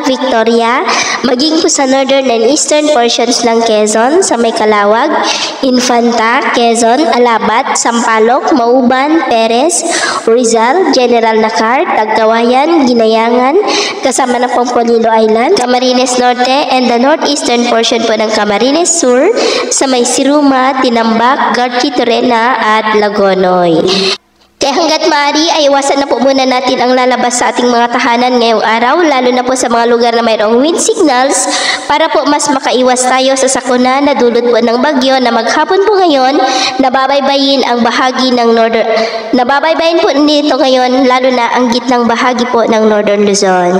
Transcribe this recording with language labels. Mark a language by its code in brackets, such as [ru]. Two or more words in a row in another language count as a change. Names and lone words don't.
[tl] Victoria, maging po sa [en] northern and eastern portions [tl] ng Quezon, sa may Calawag, Infanta, Quezon, Alabat, Sampaloc, Mauban, Perez, Rizal, General Nakar, Tagkawayan, Ginayangan, kasama na pong Polillo Island, Camarines Norte, [en] and the northeastern portion [tl] po ng Camarines Sur, sa may Siruma, Tinambak, Garchi Torena, at Lagonoy. Kaya hanggat maaari ay iwasan na po muna natin ang lalabas sa ating mga tahanan ngayong araw, lalo na po sa mga lugar na mayroong wind signals para po mas makaiwas tayo sa sakuna na dulot po ng bagyo na maghapon po ngayon nababaybayin ang bahagi ng nababaybayin po nito ngayon lalo na ang gitnang bahagi po ng Northern Luzon.